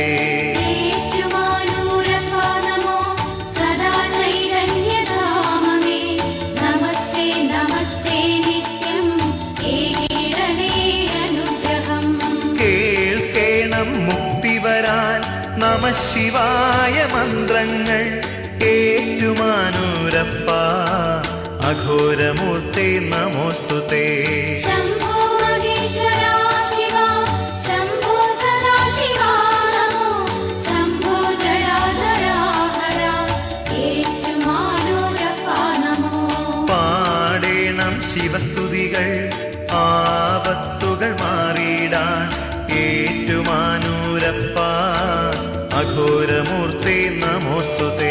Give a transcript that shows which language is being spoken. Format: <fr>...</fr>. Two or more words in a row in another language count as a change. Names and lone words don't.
<sa>ഏറ്റുമാനൂരപ്പാ നമോ സദാ ചൈതന്യധാമമേ നമസ്തേ നമസ്തേ നിത്യം ഏകീരണേ അനുഗ്രഹം.</sa> <ml>കേൾക്കേണം മുക്തി വരാൻ</ml> <sa>നമഃ ശിവായ</sa> <ml>മന്ത്രങ്ങൾ ഏറ്റുമാനൂരപ്പ</ml> <sa>അഘോരമൂർത്തേ നമോസ്തുതേ. शम्भो महेश्वरा शिवा शम्भो सदाशिवा नमो शम्भो जडाधरा हरा ഏറ്റുമാനൂരപ്പാ നമോ.</sa> <ml>പാടേണം ശിവസ്തുതികൾ ആപത്തുകൾ മാറിയിടാൻ ഏറ്റുമാനൂരപ്പ</ml> <sa>അഘോരമൂർത്തേ നമോസ്തുതേ.</sa>